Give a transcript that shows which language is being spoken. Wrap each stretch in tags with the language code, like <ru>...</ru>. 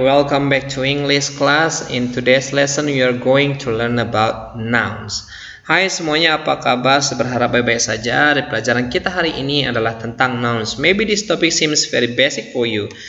<en>Welcome back to English class. In today's lesson, we are going to learn about nouns.</en> <id>Hai semuanya, apa kabar? Berharap baik-baik saja. Di pelajaran kita hari ini adalah tentang nouns.</id> <en>Maybe this topic seems very basic for you.</en>